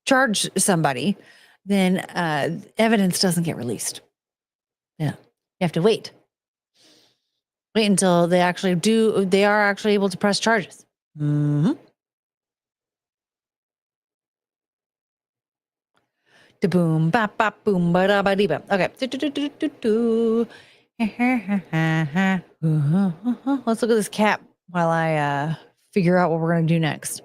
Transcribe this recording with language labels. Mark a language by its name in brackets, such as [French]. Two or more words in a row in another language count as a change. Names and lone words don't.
[English] charge somebody, then evidence doesn't get released. Yeah. You have to wait. Wait until they are actually able to press charges. Mm-hmm. Da boom, bap, bap, boom, ba da ba dee ba. Okay. Let's look at this cap while I figure out what we're gonna do next.